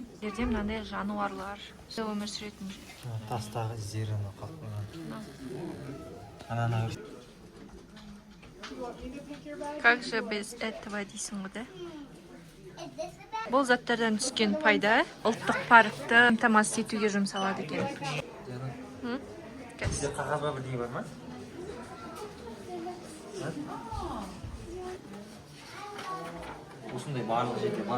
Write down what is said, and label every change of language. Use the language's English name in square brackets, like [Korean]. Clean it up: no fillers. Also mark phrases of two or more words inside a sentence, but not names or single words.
[Kazakh] Жерде мынандай жануарлар өмір сүретін. Тастағы іздері қалып қойған. Ана [Russian] Как же без этого [Kazakh] дейсің ғой, [Russian] да? [Kazakh] Бұл заттардан түскен пайда ұлттық паркты қамтамасыз етуге жұмсалады екен. Сізде қағазға бірдеңе бар ма? Осындай барлық жерде бар.